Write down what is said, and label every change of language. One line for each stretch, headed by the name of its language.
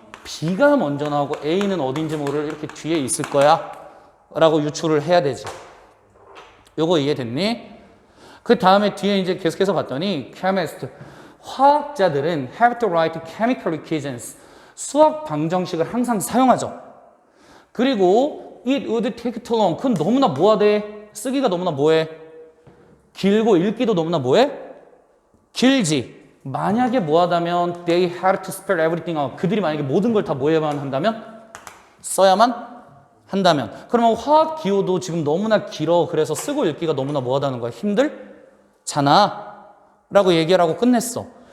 Korean: B가 먼저 나오고 A는 어딘지 모를 이렇게 뒤에 있을 거야 라고 유추를 해야 되지. 요거 이해됐니? 그 다음에 뒤에 이제 계속해서 봤더니 chemist, 화학자들은
English: have to write chemical equations,
Korean: 수학 방정식을 항상 사용하죠. 그리고
English: it would take too long,
Korean: 그건 너무나 뭐하대? 쓰기가 너무나 뭐해? 길고 읽기도 너무나 뭐해? 길지. 만약에 뭐하다면
English: they had to spell everything out,
Korean: 그들이 만약에 모든 걸 다 뭐해야만 한다면? 써야만 한다면. 그러면 화학 기호도 지금 너무나 길어. 그래서 쓰고 읽기가 너무나 뭐하다는 거야? 힘들잖아 라고 얘기를 하고 끝냈어.